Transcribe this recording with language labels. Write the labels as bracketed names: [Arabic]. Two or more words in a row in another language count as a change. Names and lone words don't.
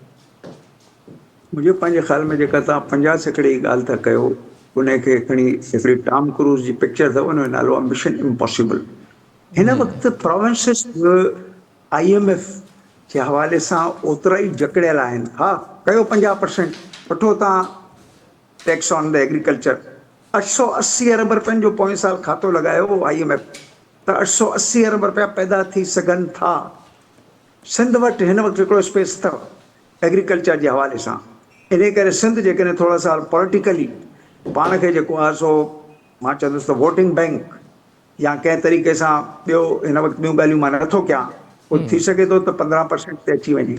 [Sindhi] मुंहिंजे पंहिंजे ख़्याल में जेका तव्हां 50% जी ॻाल्हि था कयो, उनखे खणी हिकिड़ी टॉम क्रूज़ जी पिक्चर अथव, उनजो नालो आहे मिशन इम्पॉसिबल। हिन वक़्तु प्रोविंसिस IMF जे हवाले सां ओतिरा ई जकड़ियल आहिनि। हा, कयो 50%, वठो तव्हां [English] tax on the agriculture. [Sindhi] 880 अरब रुपयनि जो पोएं साल खातो लॻायो IMF, त 880 अरब रुपया पैदा थी सघनि था। सिंध वटि हिन वक़्तु हिकिड़ो स्पेस अथव एग्रीकल्चर जे हवाले सां। इन करे सिंध जेकॾहिं थोरा साल पॉलिटिकली पाण खे जेको आहे सो मां चवंदुसि त [English] voting bank [Sindhi] या कंहिं तरीक़े सां ॿियो हिन वक़्तु ॿियूं ॻाल्हियूं मां नथो कयां, पोइ थी सघे थो त 15% ते अची वञे।